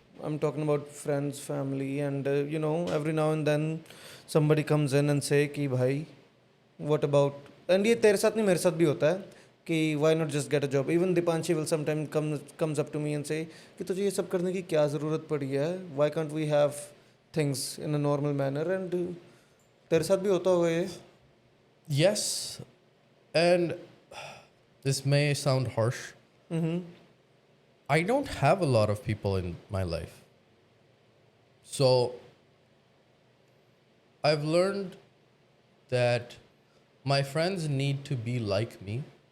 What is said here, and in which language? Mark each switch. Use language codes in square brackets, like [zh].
[en] I'm talking about friends, family, and every now and then somebody comes in and say कि भाई, what about, and [hi] ये तेरे साथ नहीं मेरे साथ भी होता है कि [en] why not just get a job? Even Dipanshi will sometimes comes up to me and say [hi] कि तुझे ये सब करने की क्या ज़रूरत पड़ी है? [en] Why can't we have things in a normal manner? [hi] And तेरे साथ भी होता होगा ये? [en] Yes, and this may sound harsh. Mm-hmm. I don't have a lot of people in my life. So I've learned that my friends need to be like me.